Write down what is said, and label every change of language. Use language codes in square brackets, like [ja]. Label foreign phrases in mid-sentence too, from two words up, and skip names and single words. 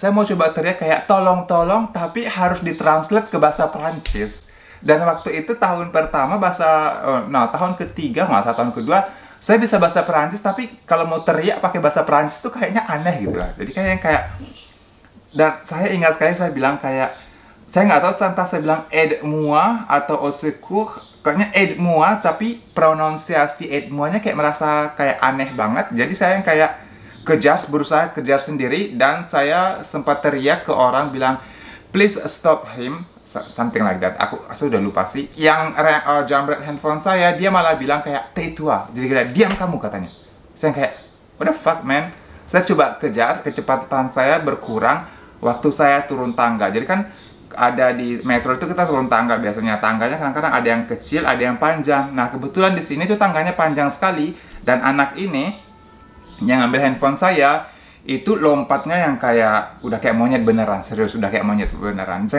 [id] Saya mau coba teriak kayak tolong, tapi harus ditranslate ke bahasa Prancis. Dan waktu itu tahun pertama tahun ketiga, tahun kedua, saya bisa bahasa Prancis, tapi kalau mau teriak pakai bahasa Prancis tuh kayaknya aneh gitu lah. Jadi kayak dan saya ingat sekali saya bilang kayak, saya nggak tahu entah saya bilang aide-moi atau [fr] au secours, [id] kayaknya aide-moi, tapi pronunciasi aide-moi-nya kayak merasa kayak aneh banget. Jadi saya yang kayak berusaha kejar sendiri, dan saya sempat teriak ke orang bilang, [en] please stop him, something like that. [id] Saya udah lupa sih. Yang jambret handphone saya, dia malah bilang kayak tais-toi, jadi kayak diam kamu katanya. Saya kayak [en] what the fuck man. [id] Saya coba kejar, kecepatan saya berkurang waktu saya turun tangga. Jadi kan ada di metro itu kita turun tangga biasanya. Tangganya kadang-kadang ada yang kecil, ada yang panjang. Nah, kebetulan di sini tuh tangganya panjang sekali, dan anak ini yang ambil handphone saya itu lompatnya yang kayak udah kayak monyet beneran, serius udah kayak monyet beneran.